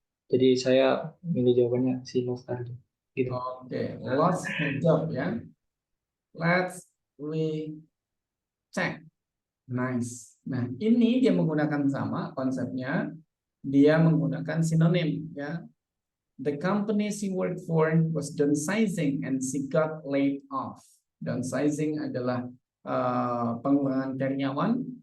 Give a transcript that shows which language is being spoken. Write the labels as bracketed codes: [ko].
[id] Jadi saya milih jawabannya si Los tadi. Gitu. [en] Oke, lost her job ya. Let's we check. Nice. [id] Nah, ini dia menggunakan sama konsepnya. Dia menggunakan sinonim ya. [en] The company she worked for was downsizing and she got laid off. [id] Downsizing adalah pengurangan karyawan.